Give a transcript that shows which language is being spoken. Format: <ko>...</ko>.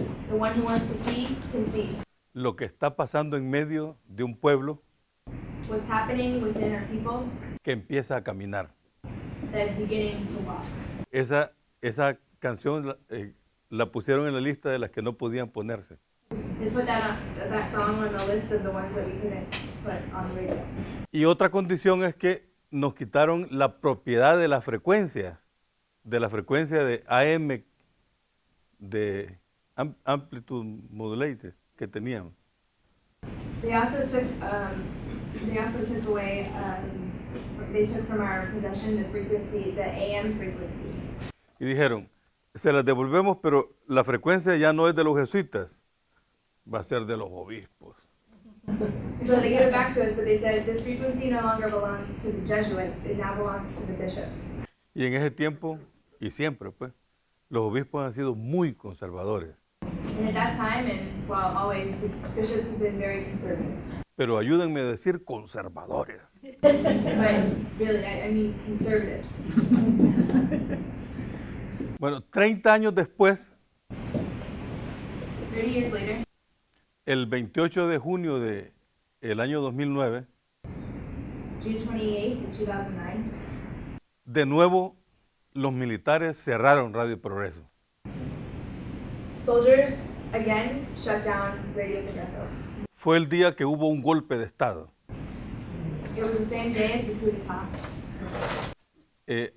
<en>The one who wants to see, can see.</en> <es>Lo que está pasando en medio de un pueblo</es> <en>What's happening within our people</en> <es>que empieza a caminar.</es> <en>that is beginning to walk.</en> <es>Esa canción la pusieron en la lista de las que no podían ponerse.</es> <en>They put that song on the list of the ones that we couldn't put on the radio.</en> <es>Y otra condición es que nos quitaron la propiedad de la frecuencia de AM, de</es> <en>amplitude modulated</en> <es>que teníamos.</es> <en>They also took away. They took from our possession the frequency, the AM frequency.</en> <es>Y dijeron, se las devolvemos, pero la frecuencia ya no es de los jesuitas, va a ser de los obispos.</es> <en>So they gave it back to us, but they said this frequency no longer belongs to the Jesuits, it now belongs to the bishops.</en> <es>Y en ese tiempo, y siempre pues, los obispos han sido muy conservadores.</es> <en>And at that time, and well, always, the bishops have been very conservative.</en> <es>Pero ayúdenme a decir conservadores.</es> <en>But really, I mean conservative.</en> <es>Bueno, 30 años después,</es> <en>30 years later,</en> <es>el 28 de junio del año 2009,</es> <en>June 28th of 2009,</en> <es>de nuevo los militares cerraron Radio Progreso.</es> <en>soldiers again shut down Radio Progreso.</en> <es>Fue el día que hubo un golpe de Estado.</es> <en>It was the same day as the coup d'etat.</en>